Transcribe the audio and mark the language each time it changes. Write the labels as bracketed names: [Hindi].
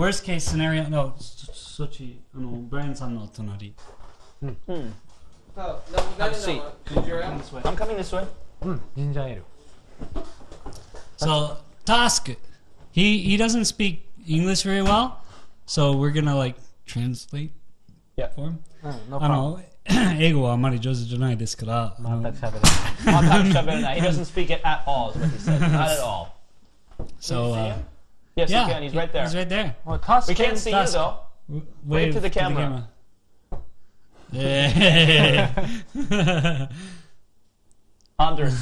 [English] worst case scenario, no, [Japanese] そっち、Bryan さんの隣。 [English] Have a seat. I'm coming this way. [Japanese] うん。ジンジャーエール。 [English] So, Tusk, he doesn't speak English very well, so we're gonna like translate Yeah. for him. No problem. [Japanese] 英語はあまり上手じゃないですから、全く喋れない。 [English] He doesn't speak it at all, is what he said. Not at all. So, Yes, yeah, you can. He's right there. He's right there. Well, Tusk We can't see you Tusk. though. Wave to the camera. Yeah. Anders